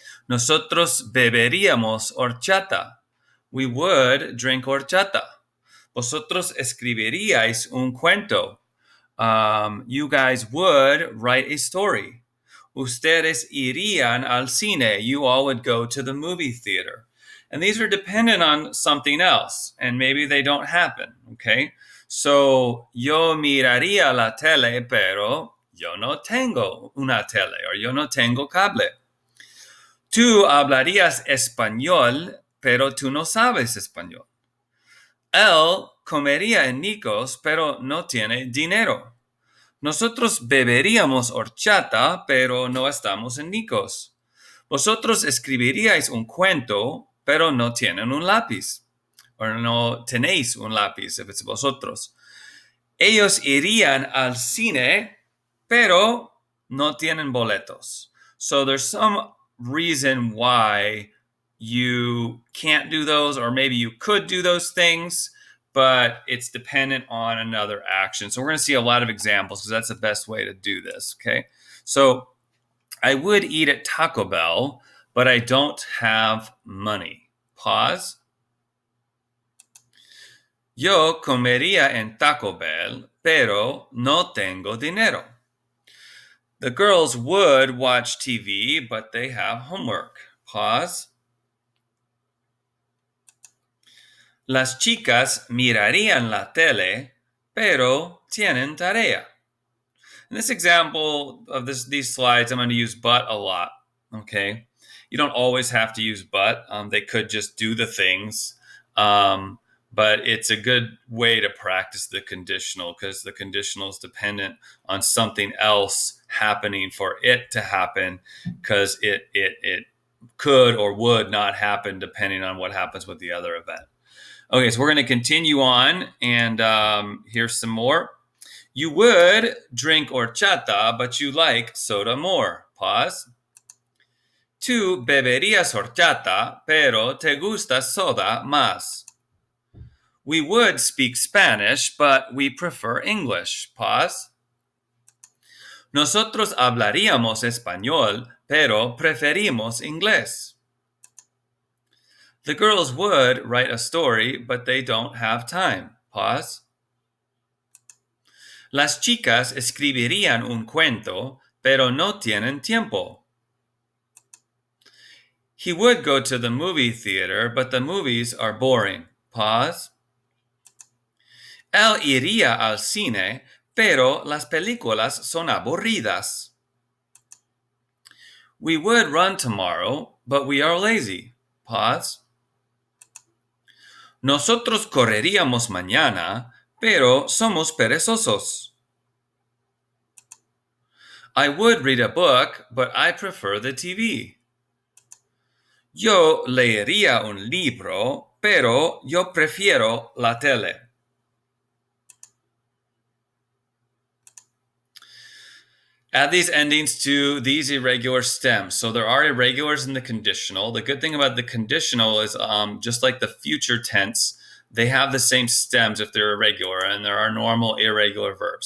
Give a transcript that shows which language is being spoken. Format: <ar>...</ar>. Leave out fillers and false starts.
<es>Nosotros beberíamos horchata.</es> <en>We would drink horchata.</en> <es>Vosotros escribiríais un cuento.</es> <en>You guys would write a story.</en> <es>Ustedes irían al cine.</es> <en>You all would go to the movie theater. And these are dependent on something else, and maybe they don't happen, okay?</en> <es>So, yo miraría la tele, pero yo no tengo una tele, or yo no tengo cable. Tú hablarías español, pero tú no sabes español. Él comería en Nikos, pero no tiene dinero. Nosotros beberíamos horchata, pero no estamos en Nikos. Vosotros escribiríais un cuento, pero no tienen un lápiz. O no tenéis un lápiz,</es> <en>if it's vosotros.</en> <es>Ellos irían al cine, pero no tienen boletos.</es> <en>So there's some reason why you can't do those, or maybe you could do those things, but it's dependent on another action. So we're going to see a lot of examples because that's the best way to do this, okay? So I would eat at Taco Bell, but I don't have money. Pause.</en> <es>Yo comería en Taco Bell, pero no tengo dinero.</es> <en>The girls would watch TV, but they have homework. Pause.</en> <es>Las chicas mirarían la tele, pero tienen tarea.</es> <en>In this example of these slides, I'm going to use but a lot, okay? You don't always have to use but. They could just do the things. But it's a good way to practice the conditional because the conditional is dependent on something else happening for it to happen because it could or would not happen depending on what happens with the other event. Okay, so we're going to continue on, and here's some more. You would drink horchata, but you like soda more. Pause.</en> <es>Tú beberías horchata, pero te gusta soda más.</es> <en>We would speak Spanish, but we prefer English. Pause.</en> <es>Nosotros hablaríamos español, pero preferimos inglés.</es> <en>The girls would write a story, but they don't have time. Pause.</en> <es>Las chicas escribirían un cuento, pero no tienen tiempo.</es> <en>He would go to the movie theater, but the movies are boring. Pause.</en> <es>Él iría al cine, pero las películas son aburridas.</es> <en>We would run tomorrow, but we are lazy. Pause.</en> <es>Nosotros correríamos mañana, pero somos perezosos.</es> <en>I would read a book, but I prefer the TV.</en> <es>Yo leería un libro, pero yo prefiero la tele.</es> <en>Add these endings to these irregular stems. So there are irregulars in the conditional. The good thing about the conditional is just like the future tense, they have the same stems if they're irregular, and there are normal irregular verbs.</en>